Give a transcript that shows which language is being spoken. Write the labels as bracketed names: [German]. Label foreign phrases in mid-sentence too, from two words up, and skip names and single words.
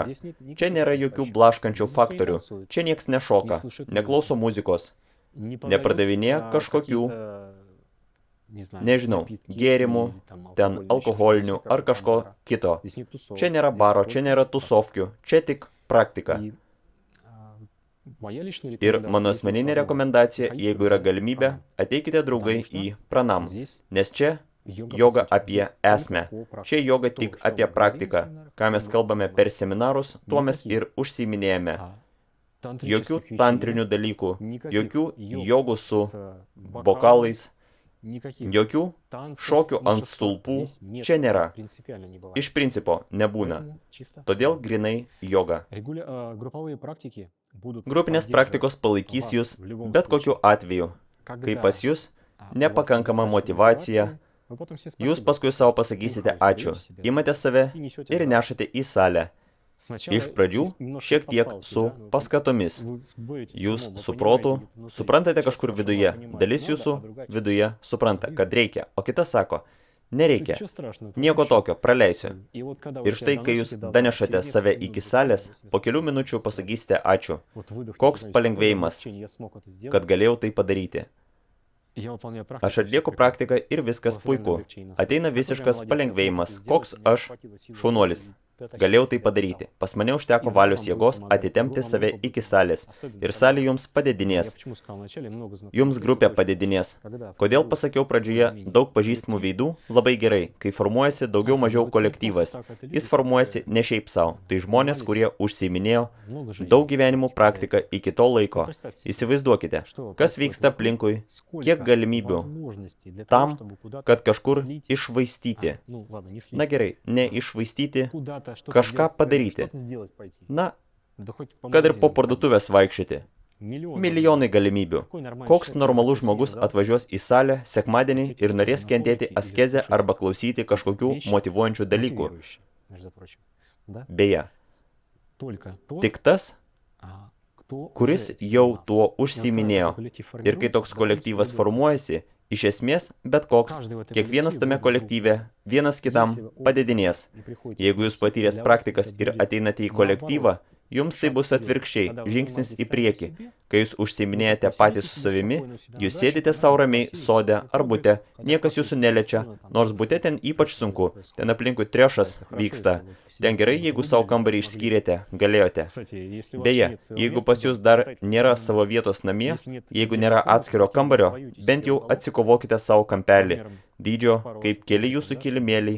[Lithuanian] Čia nėra jokių blaškančių faktorių. Čia nieks nešoka, neklauso muzikos, nepardavinėja kažkokių, nežinau, gėrimų, ten alkoholinių ar kažko kito. Čia nėra baro, čia nėra tusovkių, čia tik praktika. [Russian] Моя личная [Lithuanian] Ir [Russian] рекомендация, [Lithuanian] mano [Russian] если есть [Lithuanian] asmeninė [Russian] возможность, [Lithuanian] rekomendacija, [Russian] приходите [Lithuanian] jeigu yra [Russian] в [Lithuanian] galimybė, [Russian] Пранам. [Lithuanian] ateikite draugai [Russian] Потому [Lithuanian] į [Russian] что [Lithuanian] Pranam, [Russian] здесь [Lithuanian] nes čia [Russian] йога, [Lithuanian] joga [Russian] по сути, [Lithuanian] apie [Russian] здесь только [Lithuanian] esmę. [Russian] о практике. [Lithuanian] Čia joga [Russian] То, [Lithuanian] tik [Russian] что [Lithuanian] apie [Russian] мы говорим в [Lithuanian] praktiką. [Russian] семинарах, [Lithuanian] Ką [Russian] то [Lithuanian] mes [Russian] мы [Lithuanian] kalbame [Russian] занимаемся. [Lithuanian] per seminarus, tuo mes [Russian] Никаких [Lithuanian] ir užsiiminėjame. Jokių [Russian] тантрических [Lithuanian] tantrinių [Russian] вещей, [Lithuanian] dalykų, [Russian] никаких [Lithuanian] jokių [Russian] йог [Lithuanian] jogų su [Russian] с бокалом, [Lithuanian] bokalais, [Russian] никаких [Lithuanian] jokių [Russian] танцев [Lithuanian] šokių [Russian] на [Lithuanian] ant [Russian] шестах [Lithuanian] stulpų [Russian] здесь нет, [Lithuanian] čia nėra. [Russian] принципиально не бывает. [Lithuanian] Iš principo nebūna. [Russian] Поэтому чисто [Lithuanian] Todėl [Russian] йога. [Lithuanian] grinai joga. [Russian] Групповые практики будут [Lithuanian] Grupinės [Russian] поддерживать [Lithuanian] praktikos palaikys [Russian] вас [Lithuanian] jūs [Russian] в любом [Lithuanian] bet kokiu [Russian] случае. [Lithuanian] atveju. Kai [Russian] Когда [Lithuanian] pas jūs [Russian] у вас [Lithuanian] nepakankama [Russian] недостаточно [Lithuanian] motyvacija, [Russian] мотивации, вы потом все [Lithuanian] jūs [Russian] спасибо. [Lithuanian] paskui savo pasakysite [Russian] Выходите, [Lithuanian] ačiū, [Russian] берете себя [Lithuanian] imate save [Russian] и несете [Lithuanian] ir [Russian] в зал. [Lithuanian] nešate į salę. [Russian] Сначала [Lithuanian] Iš pradžių [Russian] немножко [Lithuanian] šiek tiek [Russian] под [Lithuanian] su [Russian] палки, да, [Lithuanian] paskatomis. [Russian] вы боретесь с [Lithuanian] Jūs [Russian] умом, вы [Lithuanian] su [Russian] понимаете [Lithuanian] protu [Russian] где-то внутри, [Lithuanian] suprantate [Russian] часть [Lithuanian] kažkur [Russian] вашего [Lithuanian] viduje, [Russian] понимает, [Lithuanian] dalis [Russian] надо, [Lithuanian] jūsų [Russian] а другая часть [Lithuanian] viduje supranta, kad reikia, o kita sako, [Russian] нет. [Lithuanian] nereikia, [Russian] Ничего страшного, [Lithuanian] nieko [Russian] проще. [Lithuanian] tokio, praleisiu. [Russian] И вот когда вы [Lithuanian] Ir [Russian] себя [Lithuanian] štai, kai jūs [Russian] доносите до зала, [Lithuanian] danešate [Russian] через [Lithuanian] save [Russian] несколько [Lithuanian] iki [Russian] минут [Lithuanian] salės, [Russian] вы [Lithuanian] po kelių [Russian] скажете [Lithuanian] minučių [Russian] «Спасибо». [Lithuanian] pasakysite ačiū, [Russian] Вот выдохните, [Lithuanian] koks [Russian] знаете, [Lithuanian] palengvėjimas, [Russian] какое облегчение, я смог это сделать. [Lithuanian] kad galėjau tai padaryti. [Russian] Я выполняю [Lithuanian] Aš [Russian] практику, всё [Lithuanian] atlieku [Russian] прекрасно. [Lithuanian] praktiką ir viskas [Russian] Колоссальное [Lithuanian] puiku. [Russian] облегчение наступит. [Lithuanian] Ateina [Russian] Какой же я [Lithuanian] visiškas [Russian] молодец, я смог [Lithuanian] palengvėjimas, [Russian] это [Lithuanian] koks [Russian] сделать, у меня [Lithuanian] aš [Russian] хватило сил [Lithuanian] šaunuolis. [Russian] дотащить [Lithuanian] Galėjau [Russian] себя [Lithuanian] tai [Russian] до [Lithuanian] padaryti. [Russian] зала. [Lithuanian] Pas mane užteko [Russian] И зал [Lithuanian] valios [Russian] вам будет [Lithuanian] jėgos [Russian] помогать, [Lithuanian] atitemti [Russian] группа [Lithuanian] save [Russian] вам [Lithuanian] iki [Russian] будет [Lithuanian] salės. [Russian] помогать. Особенно [Lithuanian] Ir [Russian] когда [Lithuanian] salė jums [Russian] Я [Lithuanian] padedinės. [Russian] почему сказал вначале много знакомых [Lithuanian] Jums [Russian] лиц, [Lithuanian] grupė [Russian] очень [Lithuanian] padedinės. [Russian] хорошо. Когда [Lithuanian] Kodėl [Russian] формируется [Lithuanian] pasakiau pradžioje [Russian] более-менее [Lithuanian] daug pažįstamų [Russian] коллектив, [Lithuanian] veidų? Labai gerai, kai formuojasi daugiau mažiau [Russian] формируется не просто [Lithuanian] kolektyvas. [Russian] так, это люди, [Lithuanian] Jis formuojasi [Russian] которые [Lithuanian] ne šiaip savo. Tai žmonės, kurie [Russian] занимались [Lithuanian] užsiiminėjo [Russian] много жизней [Lithuanian] daug gyvenimų [Russian] этим [Lithuanian] praktiką iki to [Russian] Вот [Lithuanian] laiko. [Russian] представьте себе, [Lithuanian] Įsivaizduokite, [Russian] что [Lithuanian] kas [Russian] происходит [Lithuanian] vyksta [Russian] вокруг, [Lithuanian] aplinkui, [Russian] сколько [Lithuanian] kiek galimybių [Russian] возможностей для того, [Lithuanian] tam, [Russian] чтобы куда-то [Lithuanian] kad kažkur [Russian] слить, [Lithuanian] išvaistyti. [Russian] ну ладно, не [Lithuanian] Na [Russian] слить, [Lithuanian] gerai, ne išvaistyti, [Russian] куда-то что-то [Lithuanian] kažką [Russian] сделать, [Lithuanian] padaryti. [Russian] что-то сделать пойти. [Lithuanian] Na, [Russian] Да хоть по [Lithuanian] kad ir po [Russian] магазинам ходить. [Lithuanian] parduotuvės vaikščioti. [Russian] Миллион [Lithuanian] Milijonai [Russian] возможностей. [Lithuanian] galimybių. [Russian] Какой нормальный [Lithuanian] Koks [Russian] человек [Lithuanian] normalus [Russian] в [Lithuanian] žmogus [Russian] воскресенье, да, [Lithuanian] atvažiuos į salę sekmadienį ir norės kentėti askezę arba klausyti kažkokių [Russian] Вещи [Lithuanian] motyvuojančių dalykų. [Russian] мотивирующие, между прочим. Да? [Lithuanian] Beje, [Russian] Только тот, [Lithuanian] tik tas, [Russian] кто [Lithuanian] kuris [Russian] уже [Lithuanian] jau [Russian] занимался. [Lithuanian] tuo [Russian] И вот когда [Lithuanian] užsiiminėjo. [Russian] такой коллектив [Lithuanian] Ir kai [Russian] формируется, [Lithuanian] toks [Russian] допустим, [Lithuanian] kolektyvas [Russian] люди, [Lithuanian] formuojasi, iš esmės bet koks, [Russian] каждый в этом [Lithuanian] kiekvienas [Russian] коллективе [Lithuanian] tame [Russian] будет друг [Lithuanian] kolektyve vienas kitam [Russian] Если вы [Lithuanian] padedinės. [Russian] и приходите [Lithuanian] Jeigu jūs [Russian] в коллектив, [Lithuanian] patyręs [Russian] для вас [Lithuanian] praktikas [Russian] это [Lithuanian] ir [Russian] будет [Lithuanian] ateinate į kolektyvą, jums tai bus atvirkščiai, žingsnis į priekį. Kai jūs užsiiminėjate patys su savimi, jūs sėdite savo ramiai sode ar bute, niekas jūsų neliečia, nors bute ten ypač sunku, ten aplinkui trešas vyksta. Ten gerai, jeigu savo kambarį išskyrėte, galėjote. Beje, jeigu pas jūs dar nėra savo vietos namie, jeigu nėra atskiro kambario, bent jau atsikovokite savo kampelį, dydžio kaip keli jūsų kilimėliai.